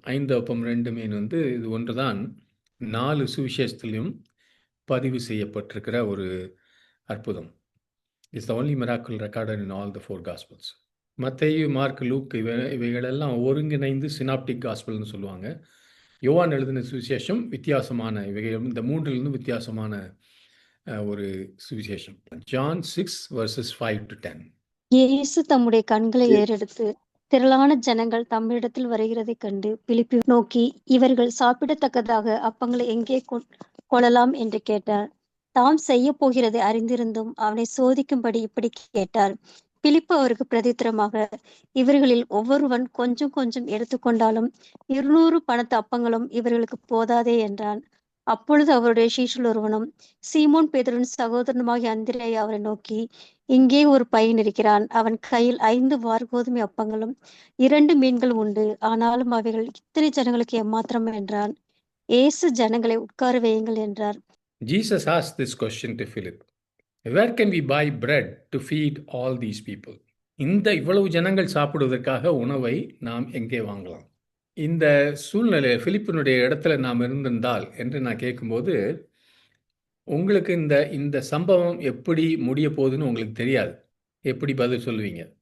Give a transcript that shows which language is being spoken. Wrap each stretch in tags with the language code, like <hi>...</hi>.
<ta>5 அப்பம் 2 மீன் வந்து இது ஒன்றுதான் 4 சுவிசேஷத்திலும் பதிவு செய்யப்பட்டிருக்கிற ஒரு அற்புதம்.</ta> <en>It's the only miracle recorded in all the 4 gospels. மத்தேயு, Mark, Luke</en> <ta>இவைகளெல்லாம் ஒருங்கிணைந்து சினாப்டிக் காஸ்பல்னு சொல்லுவாங்க. யோவான் எழுதின சுவிசேஷம் வித்தியாசமான இவைகள் இந்த 3லிருந்து வித்தியாசமான ஒரு சுவிசேஷம்.</ta> <en>John 6 verses 5 to 10.</en> <ta>இயேசு தம்முடைய கண்களை ஏறெடுத்து திரளான ஜனங்கள் தம்மிடத்தில் வருகிறதைக் கண்டு பிலிப்பை நோக்கி, இவர்கள் சாப்பிடத்தக்கதாக அப்பங்களை எங்கே கொள்ளலாம் என்று கேட்டார். தாம் செய்ய போகிறதை அறிந்திருந்தும் அவனை சோதிக்கும்படி இப்படி கேட்டார். பிலிப்பு அவருக்கு பிரதித்திரமாக, இவர்களில் ஒவ்வொருவன் கொஞ்சம் கொஞ்சம் எடுத்துக்கொண்டாலும் 200 பணத்து அப்பங்களும் இவர்களுக்கு போதாதே என்றான். அப்பொழுது அவருடைய சீஷரில் ஒருவனும் சீமோன் பேதுருவின் சகோதரனுமாகிய அந்திரேயா அவரை நோக்கி, இங்கே ஒரு பையன் இருக்கிறான். அவன் கையில் 5 வார்கோதுமை அப்பங்களும் 2 மீன்கள் உண்டு. ஆனாலும் அவைகள் இத்தனை ஜனங்களுக்கு எம்மாத்திரம் என்றான். இயேசு ஜனங்களை உட்கார வையுங்கள் என்றார்.</ta> <en>Jesus asked this question to Philip. Where can we buy bread to feed all these people?</en> <ta>இந்த இவ்வளவு ஜனங்கள் சாப்பிடுவதற்காக உணவை நாம் எங்கே வாங்கலாம்? இந்த சூழ்நிலை பிலிப்பினுடைய இடத்துல நாம் இருந்திருந்தால் என்று நான் கேட்கும்போது, உங்களுக்கு இந்த சம்பவம் எப்படி முடிய போகுதுன்னு உங்களுக்கு தெரியாது. எப்படி பதில் சொல்லுவீங்க?</ta>